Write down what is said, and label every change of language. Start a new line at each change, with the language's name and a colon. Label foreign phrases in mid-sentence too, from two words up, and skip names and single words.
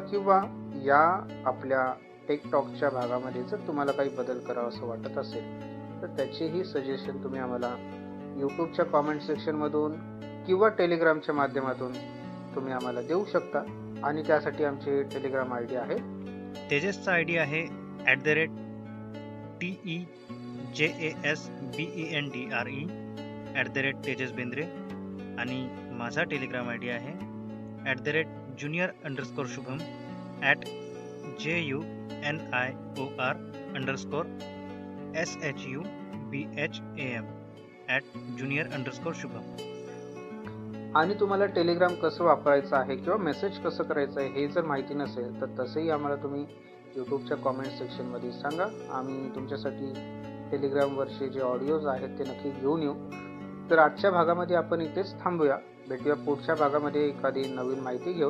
Marathi: किंवा या आपल्या
English: tech talkच्या
Marathi: भागामध्ये जर तुम्हाला काही बदल करावा असं वाटत असेल तर त्याचेही सजेशन तुम्ही आम्हाला यूट्यूबच्या
English: comment sectionमधून
Marathi: किंवा टेलिग्रामच्या माध्यमातून तुम्ही आम्हाला देऊ शकता. आणि त्यासाठी आमचे टेलिग्राम ID आहे, तेजसचा ID आहे @TEJASBENDRE @तेजस आणि माझा टेलिग्राम ID आहे @junior_shubham @JUNIOR_SHUBHAM @junior_shubham. आणि तुम्हाला टेलिग्राम कसं वापरायचं आहे किंवा मेसेज कसं करायचं आहे हे जर माहिती नसेल तर तसंही आम्हाला तुम्ही यूट्यूबच्या
English: comment sectionमध्ये
Marathi: सांगा. आम्ही तुमच्यासाठी टेलिग्रामवरचे जे ऑडिओज आहेत ते नक्की घेऊन येऊ. तर आजच्या भागामध्ये आपण इथेच थांबूया. भेटूया पुढच्या भागामध्ये एखादी नवीन माहिती घेऊन.